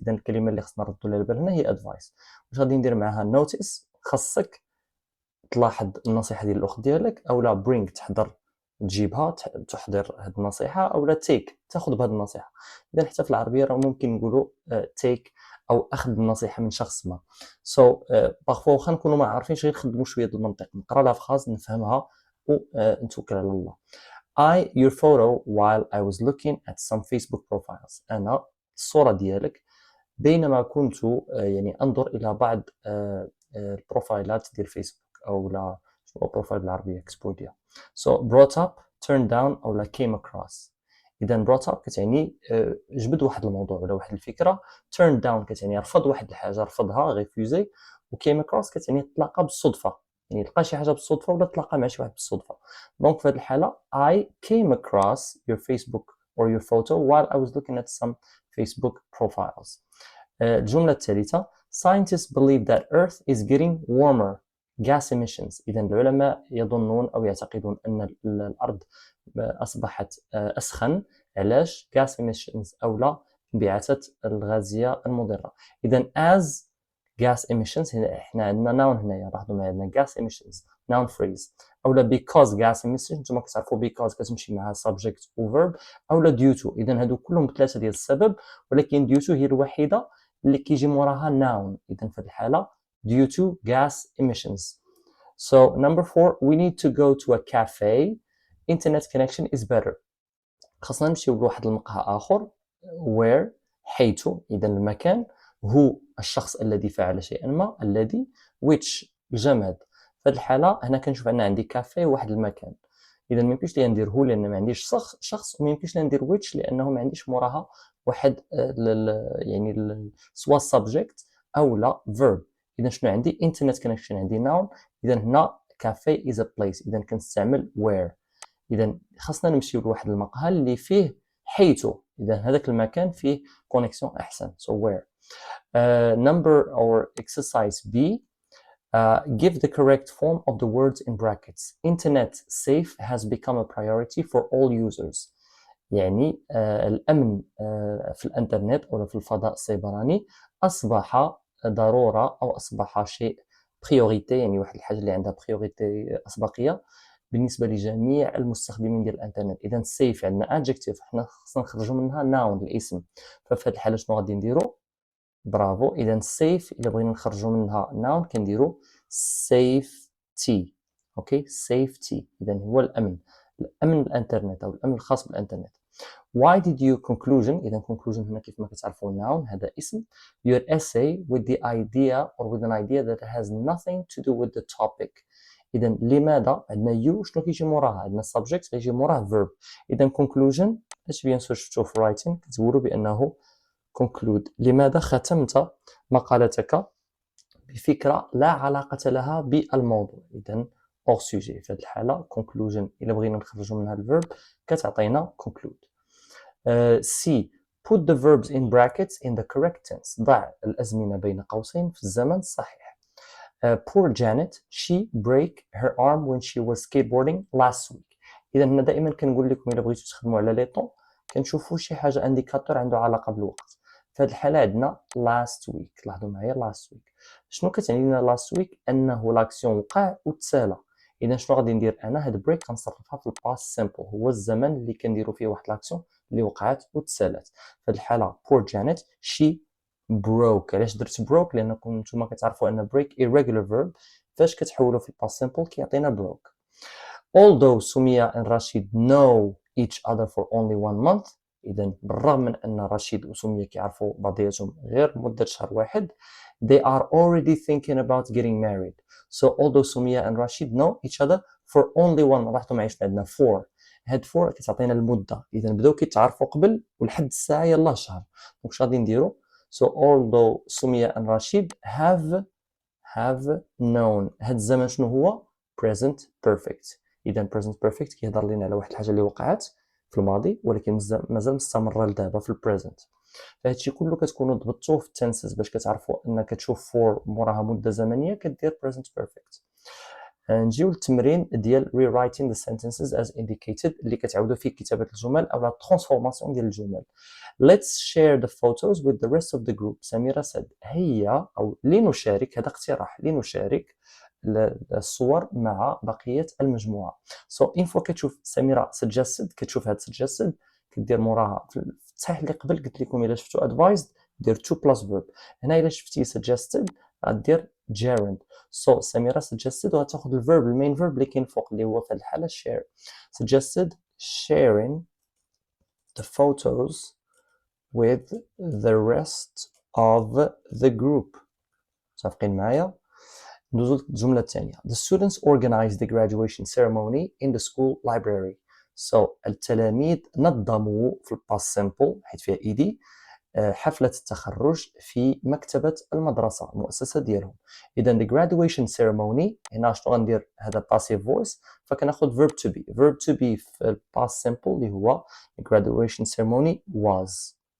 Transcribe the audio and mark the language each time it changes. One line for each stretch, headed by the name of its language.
Arabic: إذا الكلمة اللي خصنا نردو لها البال هنا هي advice. واش غادي ندير معاها notice، خاصك تلاحظ النصيحة ديال الأخت ديالك، أولا bring تحضر تجيبها تحضر هاد النصيحة، أولا take تاخذ بهاد النصيحة. إذا حتى في العربية راه ممكن نقولوا take أو أخذ النصيحة من شخص ما. باغفوا واخا نكونوا ما عارفينش غير نخدموا شوية د المنطق، نقرا لا فراز نفهمها ونتوكل على الله.
English: I your photo while I was looking at some Facebook profiles.
Arabic: أنا الصورة ديالك بينما كنت يعني أنظر إلى بعض البروفايلات ديال فيسبوك، أو لا شنو بروفايل بالعربية اكسبلوديا.
English: brought up turned down أو لا came across.
Arabic: إذا brought up كتعني جبد واحد الموضوع ولا واحد الفكرة، turned down كتعني رفض واحد الحاجة، رفضها ريفوزي، و came across كتعني تلاقى بالصدفة، يعني لقى شي حاجة بالصدفة ولا تلاقى مع شي واحد بالصدفة. دونك في هذه الحالة
English: I came across your Facebook or your photo while I was looking at some Facebook profiles.
Arabic: الجملة الثالثة
English: Scientists believe that Earth is getting warmer. Gas emissions.
Arabic: إذا العلماء يظنون أو يعتقدون أن الأرض أصبحت أسخن. علاش؟ gas emissions أو لا انبعاثات الغازية المضرة. إذا as gas emissions إحنا عندنا noun هنايا، لاحظوا معايا عندنا gas emissions noun phrase، أو لا because gas emissions نتوما كتعرفوا because كتمشي مع subject و verb، أو لا due to. إذا هادو كلهم ثلاثة ديال السبب، ولكن due to هي الوحيدة اللي كيجي موراها noun. إذا في الحالة
English: due to gas emissions. So number 4, we need to go to a cafe. Internet connection is better.
Arabic: خاصنا نمشيو لواحد المقهى آخر. where حيث، إذا المكان، هو الشخص الذي فعل شيئا ما، الذي، which الجماد. في هذه الحالة هنا كنشوف أن عندي كافي واحد المكان. إذا ما يمكنش لي ندير هو لأن ما عنديش شخص، وما يمكنش لي ندير which لأنه ما عنديش موراها واحد يعني سوا subject أو لا verb. إذا شنو عندي؟ internet connection عندي noun. إذا هنا cafe is a place، إذا كنستعمل where. إذا خاصنا نمشيو لواحد المقهى اللي فيه حيث، إذا هذاك المكان فيه كونيكسيون أحسن.
English: So where. Number or exercise B. Give the correct form of the words in brackets. Internet safe has become a priority for all users.
Arabic: يعني الأمن في الإنترنت أو في الفضاء السيبراني أصبح ضرورة، أو أصبح شيء بريوريتي، يعني واحد الحاجة اللي عندها بريوريتي أسبقية بالنسبة لجميع المستخدمين ديال الإنترنت. إذا سيف عندنا adjective، حنا خصنا نخرجوا منها noun الاسم. ففي هذه الحالة شنو غادي نديرو؟ برافو. إذا سيف إلا بغينا نخرجوا منها noun كنديرو safety. أوكي safety. إذا هو الأمن الإنترنت أو الأمن الخاص بالإنترنت.
English: Why did you conclusion.
Arabic: إذا conclusion هنا كيف ما كتعرفوا noun هذا اسم.
English: Your essay with the idea or with an idea that has nothing to do with the topic.
Arabic: إذا لماذا عندنا you شنو كيجي موراها؟ عندنا subject كيجي موراه verb. إذا conclusion اش بيان سور شفتوا في writing كتقولوا بأنه conclude. لماذا ختمت مقالتك بفكرة لا علاقة لها بالموضوع؟ إذا hors sujet. في هذه الحالة conclusion إلا بغينا نخرجوا منها الverb كتعطينا conclude.
English: C. Put the verbs in brackets in the correct tense.
Arabic: ضع الأزمنة بين قوسين في الزمن الصحيح.
English: Poor Janet, she break her arm when she was skateboarding last week.
Arabic: إذا هنا دائما كنقول لكم إلا بغيتو تخدموا على لي طون كنشوفوا شي حاجة انديكاتور عنده علاقة بالوقت. في هذه الحالة عندنا last week. لاحظوا معايا last week. شنو كتعني لنا last week؟ أنه لاكسيون وقع وتسالى. إذا شنو غادي ندير أنا؟ هاد بريك كنصرفها في الباست سيمبل، هو الزمن اللي كنديروا فيه واحد لاكسيون اللي وقعت وتسالات.
English: في هذه الحالة poor Janet she broke.
Arabic: علاش درت broke؟ لأنكم نتوما كتعرفوا أن break irregular verb فاش كتحولوا في الباست سيمبل كيعطينا broke.
English: Although Sumaya and Rashid know each other for only 1 month.
Arabic: إذا بالرغم من أن رشيد وسمية كيعرفوا بعضياتهم غير مدة شهر واحد
English: they are already thinking about getting married. So although Sumaya and Rashid know each other for only 1 month.
Arabic: لاحظتوا معايا شنو عندنا for. هاد for كتعطينا المدة. إذا بداو كيتعرفوا قبل ولحد الساعة يلاه شهر. دونك شنو غادي نديرو؟
English: So although Sumaya and Rashid have known.
Arabic: هاد الزمن شنو هو؟ present perfect. إذا present perfect كيهضر لنا على واحد الحاجة اللي وقعت في الماضي ولكن مازال مستمره لدابا في البريزنت. فهادشي كله كتكونوا ضبطوه في التنسز باش كتعرفوا انك تشوف فور موراها مده زمنيه كدير present perfect. نجيو للتمرين ديال
English: rewriting the sentences as indicated
Arabic: اللي كتعاودوا فيه كتابه الجمل او لا ترانسفورماسيون ديال الجمل.
English: Let's share the photos with the rest of the group.
Arabic: سميرة said هيا أو لنشارك، هذا اقتراح، لنشارك الصور مع بقية المجموعة. So info كتشوف سميرة suggested، كتشوف هاد suggested كدير موراها في التصحيح اللي قبل قلت لكم إلا شفتو advised دير to plus verb. هنا إلا شفتي suggested غدير gerund. So سميرة suggested وغتاخد الverb المين verb اللي كاين فوق اللي هو في هاد الحالة share.
English: Suggested sharing the photos with the rest of the group.
Arabic: متفقين معايا؟ ندوزو للجملة الثانية.
English: The students organized the graduation ceremony in the school library.
Arabic: So التلاميذ نظموا في الباست سيمبل حيت فيها ايدي حفلة التخرج في مكتبة المدرسة المؤسسة ديالهم. إذا the graduation ceremony هنا شنو غندير هذا passive voice فكناخد verb to be.
English: verb to be
Arabic: في الباست
English: simple اللي هو the graduation ceremony was.